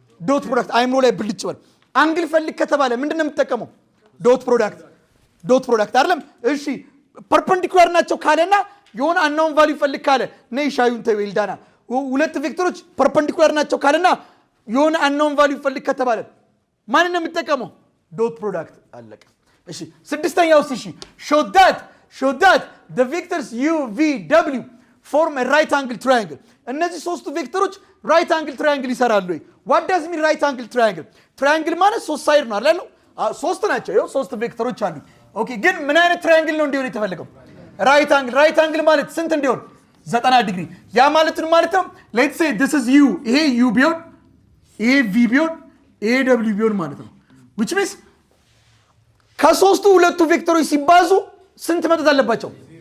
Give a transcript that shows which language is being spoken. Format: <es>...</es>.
<am>ዶት ፕሮዳክት። አይምሮ ላይ ብልጭ በል። አንግል ፈልግ ከተባለ ምንድነው የምትጠቀመው? ዶት ፕሮዳክት አይደለም? እሺ ፐርፐንዲኩላር ናቸው ካለና የሆነ አናውን ቫልዩ ፈልግ ካለ ነይ ሻዩን ተይው ኤልዳና። ሁለት ቬክተሮች ፐርፐንዲኩላር ናቸው ካለና የሆነ አናውን ቫልዩ ፈልግ ከተባለ ማንን ነው የምትጠቀመው? ዶት ፕሮዳክት። አለቀ። እሺ ስድስተኛው እሺ</am> <en>show that the vectors u v w form a right angle triangle።</en> <am>እነዚህ ሶስቱ ቬክተሮች right angle triangle ይሰራሉ ወይ?</am> <en>what does mean right angle triangle?</en> <am>ትራያንግል ማለት ሶስት ሳይድ ነው አይደል? ሶስት ናቸው። ይኸው ሶስት ቬክተሮች አሉ። ኦኬ ግን ምን አይነት ትራያንግል ነው እንዲሆን የተፈለገው? ራይት አንግል ማለት ስንት እንዲሆን? 90 ዲግሪ። ያ ማለት ምን ማለት ነው? ሌትስ ሴይ this is u ይሄ u ቢሆን ይሄ v ቢሆን ይሄ w ቢሆን ማለት ነው። which means ከሶስቱ ሁለቱ ቬክተሮች ሲባዙ ስንት መጠት አለባቸው?</am>